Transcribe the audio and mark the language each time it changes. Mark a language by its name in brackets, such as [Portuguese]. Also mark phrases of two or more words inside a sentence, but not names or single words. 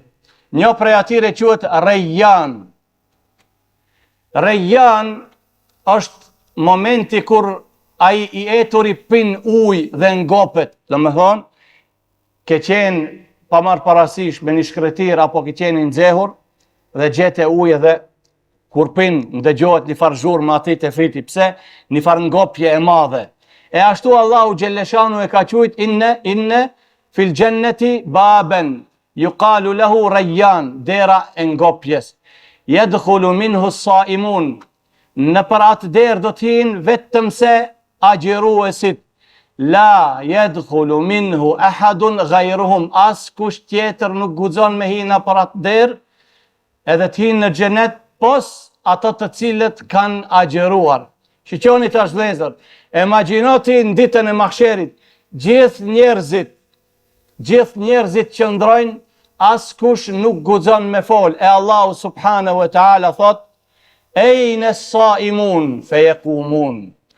[Albanian] Një prej atyre quhet Rayyan. Rayyan është momenti kur ai i eturi pin ujë dhe ngopet, domethënë ke qenë pa marrë parasysh me një shkretir apo ke qenë i nxehur dhe gjete ujë dhe kur pin ndëgjohet një farë zhurmë aty te friti. Pse? Një farë ngopje e madhe. E ashtu Allahu xhelleshanu e ka thujt [Arabic] إن في الجنة بابا يقال له الريان, [Albanian] dera e ngopjes. [Arabic] يدخل منه الصائمون. [Albanian] Në për atë derë do t'hinë vetëm se agjëruesit. [Arabic] لا يدخل منه أحد غيرهم, [Albanian] as kush tjetër nuk guxon me hina për atë derë, edhe t'hinë në xhenet pos ato të cilët kanë agjëruar. Shiqoni tash vëllezër, imagjino ti në ditën e mahsherit, gjithë njerëzit qëndrojnë, as kush nuk guxon me fol, e Allahu [Arabic] سبحانه وتعالى [Albanian] thot, [Arabic] أين الصائمون فيقومون.